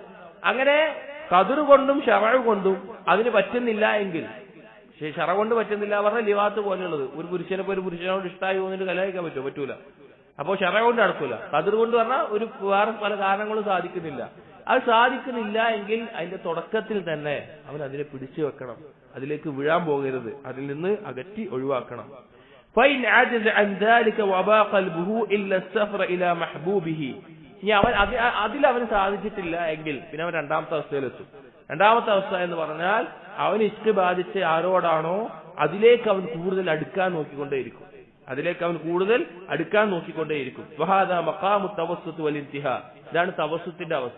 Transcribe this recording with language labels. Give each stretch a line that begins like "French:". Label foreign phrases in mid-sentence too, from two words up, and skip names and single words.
Malayalam: അങ്ങനെ ഖദർ കൊണ്ടും ശറഅ് കൊണ്ടും അതിന് പറ്റുന്നില്ല എങ്കിൽ, ശറഅ് കൊണ്ട് പറ്റുന്നില്ല പറഞ്ഞാൽ ലിവാത്ത് പോലെയുള്ളത്, ഒരു പുരുഷനെ ഒരു പുരുഷനോട് ഇഷ്ടമായി തോന്നിട്ട് കല്യാണിക്കാൻ പറ്റൂല. അപ്പോൾ ശറഅ് കൊണ്ട് നടക്കൂല. ഖദർ കൊണ്ട് പറഞ്ഞാൽ ഒരു വേറെ പല കാരണങ്ങളും സാധിക്കുന്നില്ല. അത് സാധിക്കുന്നില്ല എങ്കിൽ അതിന്റെ തുടക്കത്തിൽ തന്നെ അവൻ അതിനെ പിടിച്ചു വെക്കണം, അതിലേക്ക് വീഴാൻ പോകരുത്, അതിൽ നിന്ന് അകറ്റി ഒഴിവാക്കണം.
Arabic: فإن عجز عن ذلك وباق قلبه إلا السفر إلى محبوبه.
Malayalam: ഇനി അവന് സാധിച്ചിട്ടില്ല എങ്കിൽ പിന്നെ അവൻ രണ്ടാമത്തെ അവസ്ഥയിലെത്തും. രണ്ടാമത്തെ അവസ്ഥ എന്ന് പറഞ്ഞാൽ അവൻ ഇഷ്ക് ബാധിച്ച ആരോടാണോ അതിലേക്ക് അവൻ കൂടുതൽ അടുക്കാൻ നോക്കിക്കൊണ്ടേയിരിക്കും.
Arabic: وهذا مقام التوسط والانتهاء,
Malayalam: ഇതാണ് തവസ്സുത്തിന്റെ അവസ്ഥ.